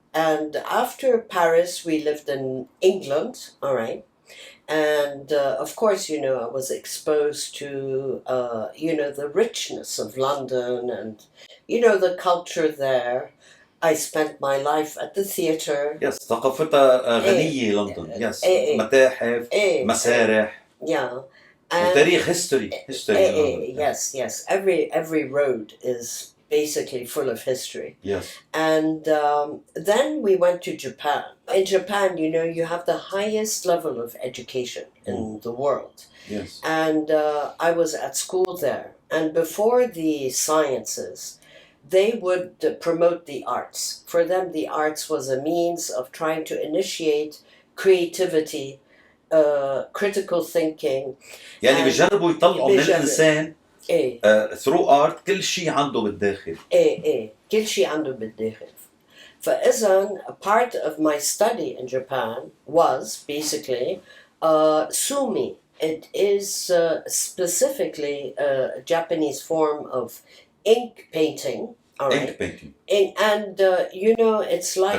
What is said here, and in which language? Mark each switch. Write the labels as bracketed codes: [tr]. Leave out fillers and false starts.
[en] And after Paris, we lived in England, all right? And of course, I was exposed to, the richness of London and, the culture there. I spent my life at the theatre. [ar] Yes, ثقافتها غنية لندن. Yes, متاحف, مسارح. [en] Yeah. [ar] وتاريخ [en] history. Yes. Every road is basically full of history. Yes. And then we went to Japan. In Japan, you have the highest level of education in the world. Yes. And I was at school there. And before the sciences, they would promote the arts. For them, the arts was a means of trying to initiate creativity, critical thinking. [ar] يعني بيجربوا يطلعوا من الإنسان [en] through art [ar] كل شيء عنده بالداخل. كل شيء عنده بالداخل. فإذا [en] part of my study in Japan was basically sumi. It is specifically a Japanese form of ink painting. All right. Ink painting. And it's like